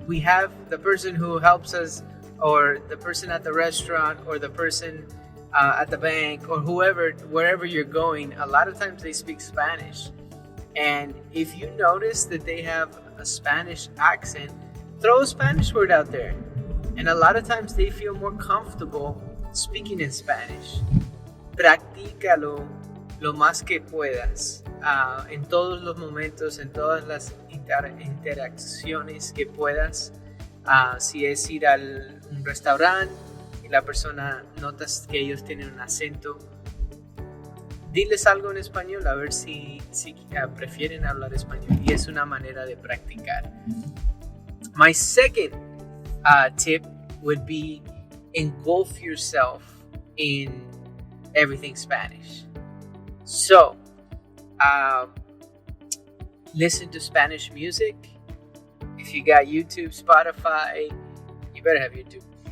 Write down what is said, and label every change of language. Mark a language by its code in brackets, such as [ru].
[en] We have the person who helps us, or the person at the restaurant, or the person at the bank, or whoever, wherever you're going. A lot of times they speak Spanish. And if you notice that they have a Spanish accent, throw a Spanish word out there. And a lot of times they feel more comfortable speaking in Spanish. [es] Practícalo lo más que puedas, en todos los momentos, en todas las interacciones que puedas. Si es ir a un restaurante y la persona notas que ellos tienen un acento, diles algo en español, a ver si prefieren hablar español, y es una manera de practicar. [en] My second tip would be engulf yourself in everything Spanish. So, listen to Spanish music. If you got YouTube, Spotify, you better have YouTube.